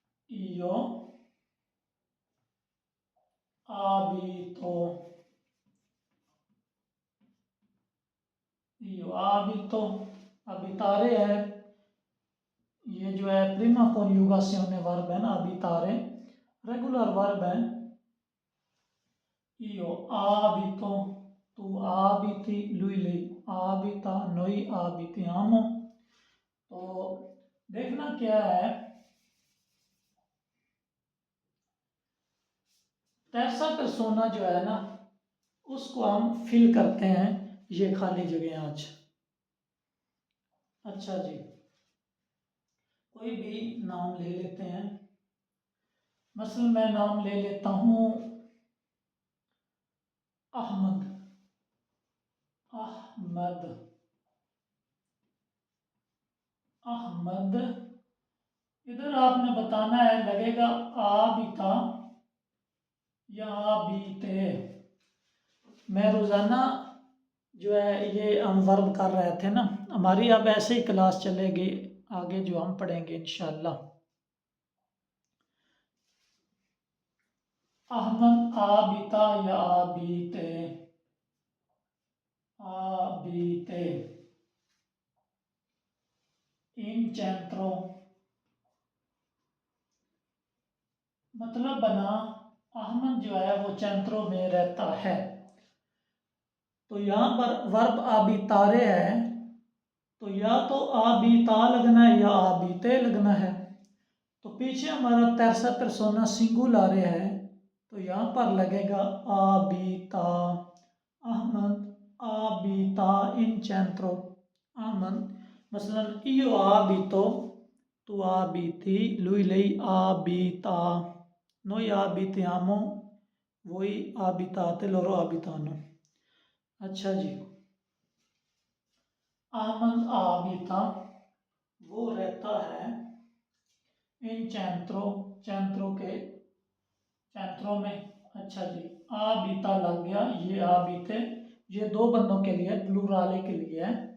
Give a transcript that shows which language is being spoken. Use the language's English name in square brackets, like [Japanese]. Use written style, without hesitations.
[Italian] io abito, io abito, [Hindi] abitare है, ये जो है प्रीमा कॉन्जुगासियोने वर्ब है ना, abitare रेगुलर वर्ब है। [Italian] io abito, tu abiti, lui lei abita, noi abitiamo। [Hindi] तो देखना क्या है, [Italian] terza persona [Hindi] जो है ना, उसको हम फिल करते हैं ये खाली जगह आज। अच्छा जी, कोई भी नाम ले लेते हैं। मसलन मैं नाम ले लेता हूँ अहमद, अहमद, अहमद। इधर आपने बताना है, लगेगा आ भी था या आ भी थे। मैं रोज़ाना जो है ये हम वर्ब कर रहे थे ना, हमारी अब ऐसे ही क्लास चलेगी आगे जो हम पढ़ेंगे इंशाल्लाह। अहमद आ बीता या आ बीते, आ बीते। इन centro, मतलब बना अहमद जो है वो centro में रहता है। तो यहाँ पर वर्ब आबितारे है, तो या तो आबिता लगना है या आबिते लगना है। तो पीछे हमारा terza persona सिंगुलारे है, तो यहाँ पर लगेगा आबिता, [Italian] अहमद आबिता इन centro, [Hindi] अहमद। [Italian] मसलन io abito, tu abiti, lui lei abita, noi abitiamo वही abitate, loro abitano। [Hindi] अच्छा जी, अहमद abita, वो रहता है इन चैंत्रों में। अच्छा जी, आबिता लग गया, ये आबिते, ये दो बंदों के लिए, प्लूराले के लिए है।